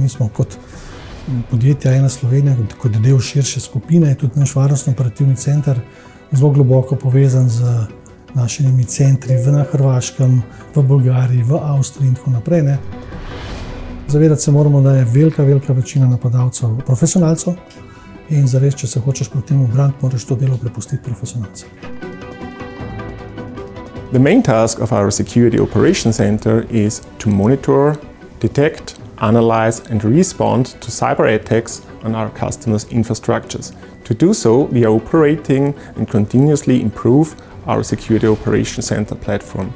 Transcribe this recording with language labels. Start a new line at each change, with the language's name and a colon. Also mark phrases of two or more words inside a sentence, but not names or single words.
Slovenian: Mi smo kot podjetje A1 Slovenija, kot del širše skupine, je tudi naš varnostno operativni center zelo globoko povezan z našimi centri na Hrvaškem, v Bolgariji, v Avstriji in tako naprej. Ne. Zavedati se moramo, da je velika večina napadalcev profesionalcev in zares, če se hočeš proti temu braniti, moraš to delo prepustiti profesionalcem.
English: The main task of our Security Operations Center is to monitor, detect, analyze and respond to cyber attacks on our customers' infrastructures. To do so, we are operating and continuously improve our Security Operations Center platform.